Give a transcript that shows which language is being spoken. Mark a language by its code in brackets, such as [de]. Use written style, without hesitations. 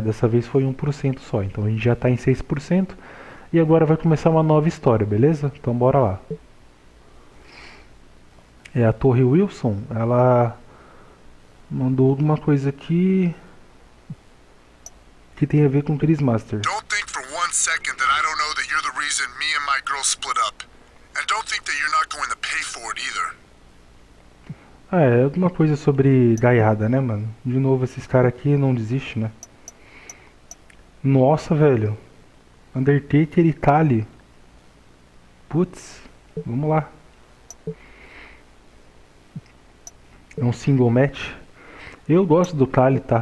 [pt] Dessa vez foi 1% só, então a gente já tá em 6%. E agora vai começar uma nova história, beleza? Então bora lá. A Torre Wilson, ela mandou alguma coisa aqui que tem a ver com Chris Master. [en] Don't think for one second that I don't know that you're the reason me and my girl split up. And don't think that you're not going to pay for it either. [pt] É alguma coisa sobre gaiada, né, mano? De novo, esses caras aqui não desistem, né? Nossa, velho. Undertaker e Kali. Putz, vamos lá. É um single match. Eu gosto do Kali, tá?